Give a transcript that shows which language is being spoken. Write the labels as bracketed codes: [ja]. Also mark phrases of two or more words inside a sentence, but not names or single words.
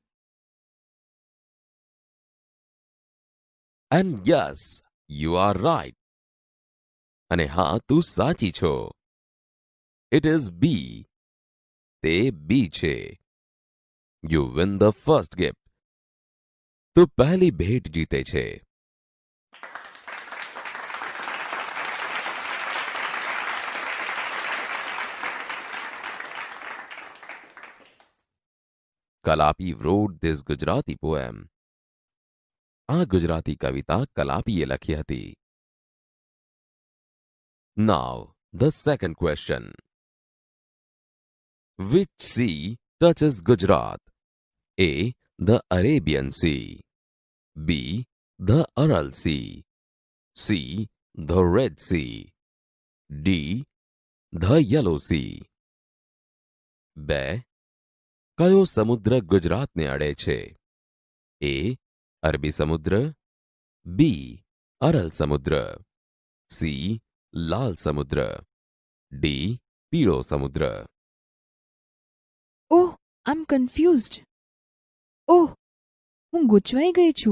[en] And yes, you are right. [gu] અને હા, તું સાચી છો. [en] It is B. [gu] તે બી છે. [en] You win the first gift. [gu] તું પહેલી ભેટ જીતે છે. [en] Kalapi wrote this Gujarati poem. આ ગુજરાતી કવિતા કલાપીએ લખી હતી. Now, the second question. Which sea touches Gujarat? A. The Arabian Sea. B. The Aral Sea. C. The Red Sea. D. The Yellow Sea. 2. [gu] કયો સમુદ્ર ગુજરાતને અડે છે? A. અરબી સમુદ્ર. B. અરલ સમુદ્ર. C. લાલ સમુદ્ર. D. પીળો સમુદ્ર. [en] Oh, I am confused. [gu] ઓહ, હું ગૂંચવાઈ ગઈ છું.